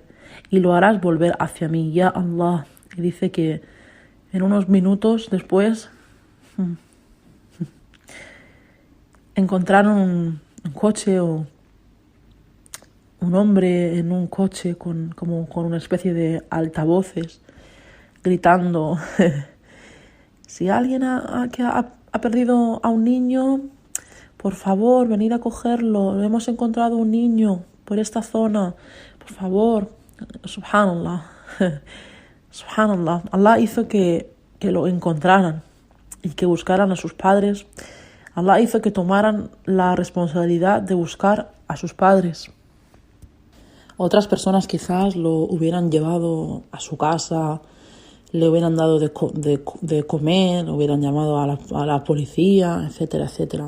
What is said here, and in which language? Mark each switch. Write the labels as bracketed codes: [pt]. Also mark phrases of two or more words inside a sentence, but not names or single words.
[es] Y lo harás volver hacia mí, [ar] يا الله. [es] Y dice que en unos minutos después encontraron un coche o un hombre en un coche con una especie de altavoces gritando si alguien ha perdido a un niño, por favor, venid a cogerlo. Hemos encontrado un niño por esta zona, por favor. [ar] سبحان الله. سبحان الله. [es] Allah hizo que lo encontraran y que buscaran a sus padres. Allah hizo que tomaran la responsabilidad de buscar a sus padres. Otras personas quizás lo hubieran llevado a su casa, le hubieran dado de comer, lo hubieran llamado a la policía, etcétera, etcétera.